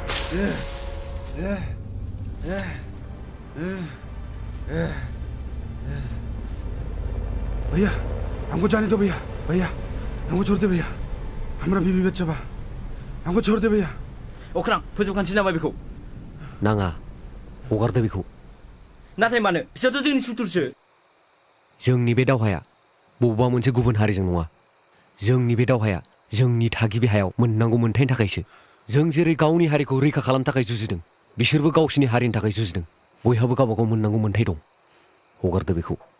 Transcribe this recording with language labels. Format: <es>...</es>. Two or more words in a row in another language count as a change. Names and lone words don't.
<bho>भैया हमको जाने दो भैया भैया हमको छोड़ दे भैया हमारा बीबी बच्चा बा हमको छोड़ दे भैया</bho> <brx>अख्रां फोजोबखानोसै नामा बेखौ नाङा हगारदो बेखौ नाथाय मानो बिसोरथ' जोंनि सुथुरसो जोंनि बे दावहाया बबेबा मोनसे गुबुन हारिजों नङा जोंनि बे दावहाया जोंनि थागिबि हायाव मोननांगौ मोन्थायनि थाखायसो जों जेरै गावनि हारिखौ रैखा खालामनो थाखाय जुजिदों बिसोरबो गावसिनि हारिनि थाखाय जुजिदों बयहाबो गावबा गाव मोननांगौ मोन्थाय दं हगारदो बेखौ</brx>